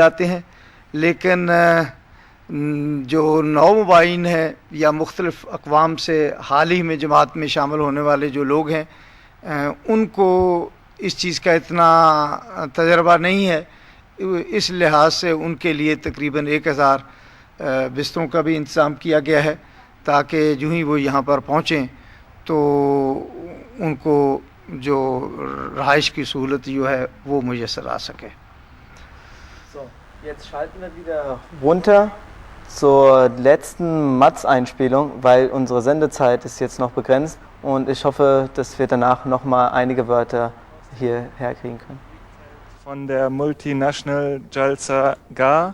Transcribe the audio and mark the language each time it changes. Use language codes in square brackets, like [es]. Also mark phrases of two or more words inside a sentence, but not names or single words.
[ur] لاتے ہیں، لیکن جو نو مبائن ہیں یا مختلف اقوام سے حال ہی میں جماعت میں شامل ہونے والے جو لوگ ہیں ان کو اس چیز کا اتنا تجربہ نہیں ہے، اس لحاظ سے ان کے لیے تقریباً 1000 بستروں کا بھی انتظام کیا گیا ہے تاکہ جو ہی وہ یہاں پر پہنچیں تو ان کو جو رہائش کی سہولت جو ہے وہ میسر آ سکے۔ [de] So, jetzt schalten wir wieder runter zur letzten Matz-Einspielung, weil unsere Sendezeit ist jetzt noch begrenzt und ich hoffe, dass wir danach nochmal einige Wörter hierher kriegen können. Von der Multinational Jalsa Gar.